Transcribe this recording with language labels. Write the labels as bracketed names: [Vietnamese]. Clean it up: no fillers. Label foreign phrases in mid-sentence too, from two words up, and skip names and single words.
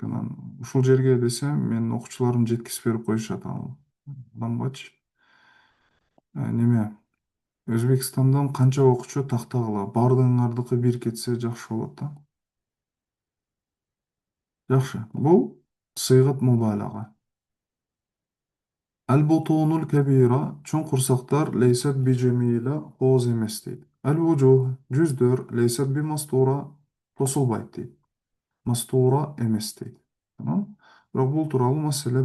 [Kyrgyz] Анан ушул жерге десе менин окуучуларым жеткизип берип коюшат ал адамгачы. Неме Өзбекстандан канча окуучу тактагыла? Баардыгыңардыкы бир кетсе жакшы болот да. Жакшы. Бул [Arabic] صيغة مبالغة. البطون الكبيرة [Kyrgyz] чоң курсактар [Arabic] ليست بجميلة [Kyrgyz] кооз эмес дейт. Al-wujuh жүздөр [Arabic] ليست بمستورة [Kyrgyz] тосулбайт дейт. Мастура эмес дейт. Тамам. Бирок бул тууралуу маселе бар.